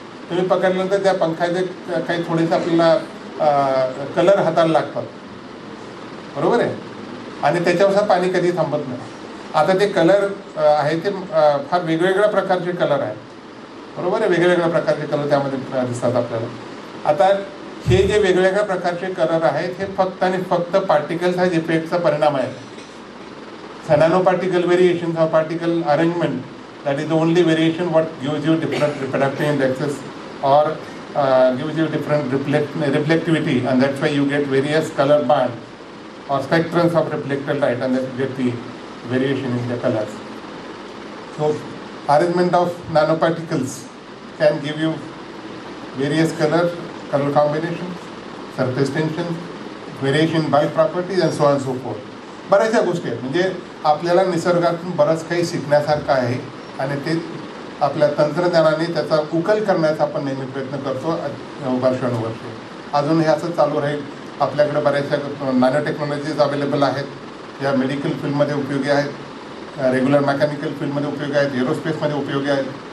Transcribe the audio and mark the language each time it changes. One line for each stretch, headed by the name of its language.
Marathi: तुम्ही पकडल्यानंतर त्या पंखाचे काही थोडेसे आपल्याला कलर हाताला लागतात, बरोबर आहे, आणि त्याच्यावर पाणी कधी थांबत नाही. आता ते कलर आहे ते फार वेगवेगळ्या प्रकारचे कलर आहेत, बरोबर आहे, वेगवेगळ्या प्रकारचे कलर त्यामध्ये दिसतात आपल्याला. आता हे जे वेगवेगळ्या प्रकारचे कलर आहेत हे फक्त आणि फक्त पार्टिकल साइज इफेक्टचा परिणाम आहे.
English: Nano particle variation of particle arrangement, that is the only variation what gives you different refractive indexes or gives you different reflectivity, and that's why you get various color band or spectrums of reflected light, and then you get the variation in the colors. So arrangement of nanoparticles can give you various color combinations, surface tension, variation bulk properties, and so on and so forth.
Marathi: बऱ्याचशा गोष्टी आहेत. म्हणजे आपल्याला निसर्गातून बरंच काही शिकण्यासारखं आहे आणि ते आपल्या तंत्रज्ञानाने त्याचा उकल करण्याचा आपण नेहमी प्रयत्न करतो वर्षानुवर्षे. अजून हे असं चालू राहील. आपल्याकडे बऱ्याचशा नॅनो टेक्नॉलॉजीज अवेलेबल आहेत, या मेडिकल फील्डमध्ये उपयोगी आहेत, रेग्युलर मेकॅनिकल फील्डमध्ये उपयोगी आहेत, एरोस्पेसमध्ये उपयोगी आहेत.